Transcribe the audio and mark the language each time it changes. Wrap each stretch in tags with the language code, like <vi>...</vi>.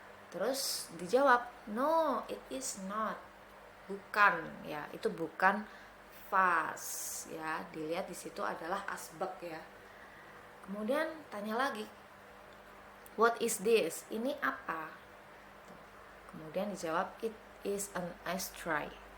<id>Terus dijawab,</id> <en>no, it is not.</en> <id>Bukan, ya, itu bukan vas, ya. Dilihat di situ adalah asbak, ya. Kemudian tanya lagi,</id> <en>what is this?</en> <id>Ini apa? Kemudian dijawab,</id> <en>it is an ashtray.</en>